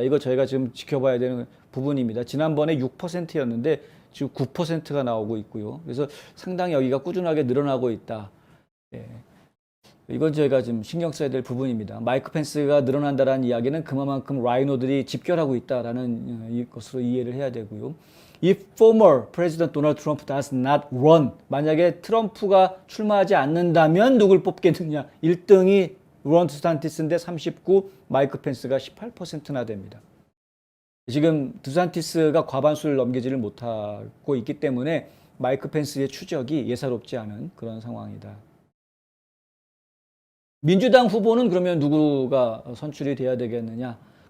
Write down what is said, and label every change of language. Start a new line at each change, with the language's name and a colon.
Korean: 이거 저희가 지금 지켜봐야 되는 부분입니다. 지난번에 6%였는데 지금 9%가 나오고 있고요. 그래서 상당히 여기가 꾸준하게 늘어나고 있다. 예. 이건 저희가 좀 신경 써야 될 부분입니다. 마이크 펜스가 늘어난다는 이야기는 그만큼 라이노들이 집결하고 있다라는 것으로 이해를 해야 되고요.
English: If former President Donald Trump does not run,
Korean: 만약에 트럼프가 출마하지 않는다면 누굴 뽑겠느냐? 1등이 론 드산티스인데 39, 마이크 펜스가 18%나 됩니다. 지금 드산티스가 과반수를 넘기지를 못하고 있기 때문에 마이크 펜스의 추적이 예사롭지 않은 그런 상황이다. 민주당 후보는 그러면 누구가 선출이 돼야 되겠느냐?